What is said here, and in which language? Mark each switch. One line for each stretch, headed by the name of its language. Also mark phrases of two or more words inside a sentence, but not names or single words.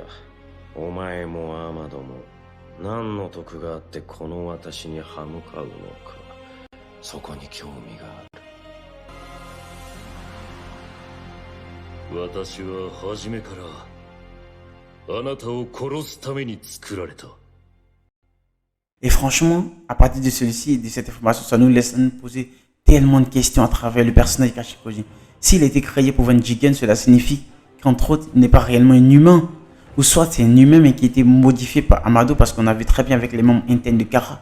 Japanese: お前もアマドも何の得があってこの私に歯向かうのか。そこに興味がある。私は初めからあなたを殺すために作られた。
French: Et franchement, à partir de celui-ci et de cette information, ça nous laisse nous poser tellement de questions à travers le personnage de Kashin Koji. S'il a été créé pour vaincre Jigen, cela signifie qu'entre autres, il n'est pas réellement un humain. Ou soit c'est un humain mais qui a été modifié par Amado parce qu'on a vu très bien avec les membres internes de Kara.